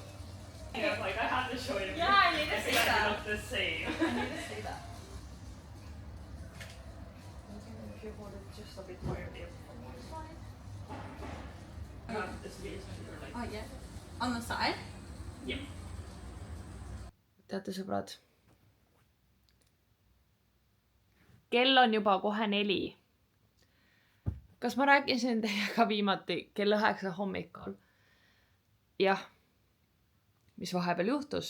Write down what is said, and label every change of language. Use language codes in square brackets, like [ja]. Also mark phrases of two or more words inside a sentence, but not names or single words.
[en] Yeah, like I have to show you. Yeah, I need to see that. Look the same. I need to see that. If you hold it just a bit more, yep. Oh yeah. On the side? Yep. [et] Teate, sõbrad? Kell on juba kohe 4. Kas ma rääkisin teiega viimati kell 9 hommikul? Jah. Mis vahepeal juhtus?